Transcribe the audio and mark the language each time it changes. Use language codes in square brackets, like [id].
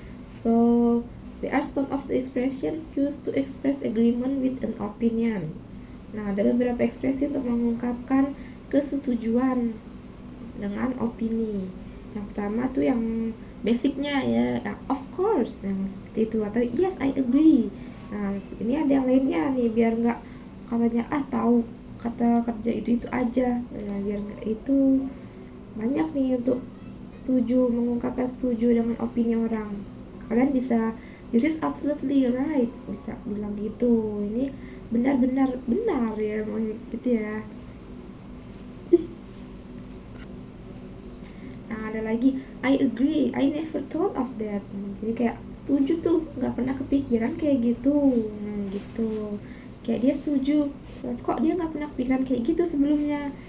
[en] So there are some of the expressions used to express agreement with an opinion. [id] Nah, ada beberapa ekspresi untuk mengungkapkan kesetujuan dengan opini. Yang pertama tuh yang basicnya ya, yang [en] of course, [id] yang seperti itu, atau [en] yes I agree. [id] Nah, ini ada yang lainnya nih, biar nggak katanya tahu kata kerja itu aja. Nah, biar nggak itu, banyak nih untuk setuju, mengungkapkan setuju dengan opini orang. Kalian bisa [en] this is absolutely right, [id] bisa bilang gitu, ini benar-benar benar ya, gitu ya. Nah, ada lagi [en] I agree, I never thought of that. [id] Jadi kayak setuju tuh, nggak pernah kepikiran kayak gitu. Gitu, kayak dia setuju, kok dia nggak pernah kepikiran kayak gitu sebelumnya.